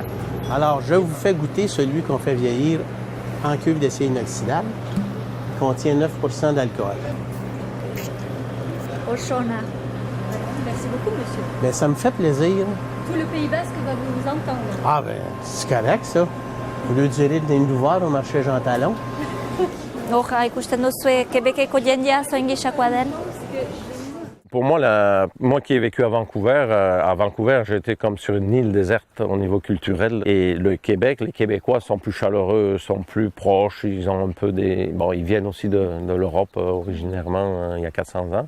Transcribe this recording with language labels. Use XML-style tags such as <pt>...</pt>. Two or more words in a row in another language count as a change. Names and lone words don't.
<fr>Alors, je vous fais goûter celui qu'on fait vieillir en cuve d'acier inoxydable, qui contient 9 % d'alcool.</fr> <eu>Oshona.</eu> <fr>Merci beaucoup, monsieur. Bien, ça me fait plaisir. Tout le Pays Basque va vous entendre. Ah, ben, c'est correct, ça. Au lieu de dire de nous voir au marché Jean Talon.</fr> <eu>Hor, ikusten duzue Quebeceko jendea zoin gisakoa den?</eu> <fr>Pour moi, moi qui ai vécu à Vancouver, j'étais comme sur une île déserte au niveau culturel. Et le Québec, les Québécois sont plus chaleureux, sont plus proches. Ils ont un peu Bon, ils viennent aussi de l'Europe originairement, il y a 400 ans.</fr>